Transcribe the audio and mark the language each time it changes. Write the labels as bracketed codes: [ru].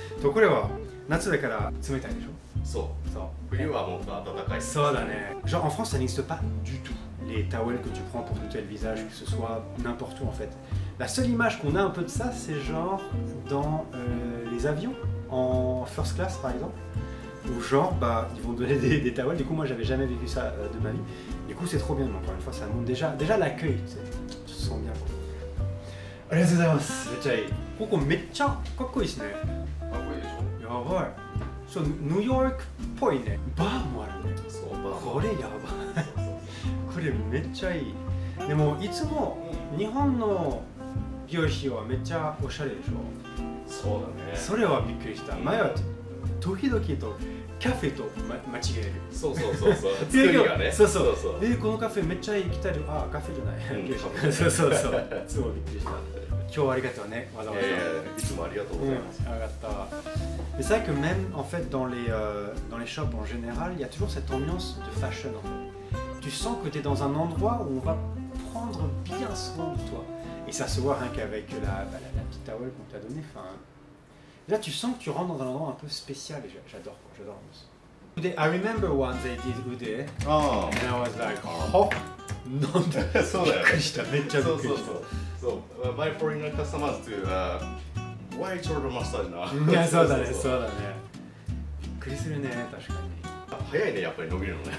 [ja] とこれは夏だから冷たいでしょ。そう。冬はもっと暖かい。そうだね。 [fr] Genre en France ça n'existe pas du tout. Les towels que tu prends pour nettoyer le visage, que ce soit n'importe où en fait. La seule image qu'on a un peu de ça, c'est genre dans les avions en first class par exemple. Où genre ils vont donner des towels. Du coup moi j'avais jamais vécu ça de ma vie. Du coup c'est trop bien. Mais encore une fois ça montre déjà l'accueil. Tu te sens bien. [ja] ありがとうございます。めっちゃいい。ここめっちゃかっこいいですね。かっこいいでしょ。やばい。そう、ニューヨークっぽいね。バーもあるね。そう、バー。これやばい。これめっちゃいい。でもいつも日本の美容師はめっちゃおしゃれでしょ。そうだね。それはびっくりした。前は時々とカフェと間違える。そう。作りがね。そう。このカフェめっちゃいい来たり。あ、カフェじゃない。そう。すごいびっくりした。今日はありがとうね、わざわざ。いつもありがとうございます。ありがとう。 [fr] Mais c'est vrai que même en fait dans les shops en général, il y a toujours cette ambiance de fashion en fait. Tu sens que tu es dans un endroit où on va prendre bien soin de toi. Et ça se voit rien qu'avec la petite towel qu'on t'a donnée. Là tu sens que tu rentres dans un endroit un peu spécial et j'adore l'ambiance. [en] I remember once they did Ude. Oh. And I was like, oh, [ja] non, びっくりした。めっちゃびっくりした。 [en] So, my foreigner customers to why shoulder massage now? [ja] いや、そうだね。びっくりするね、確かに。早いね、やっぱり伸びるのね。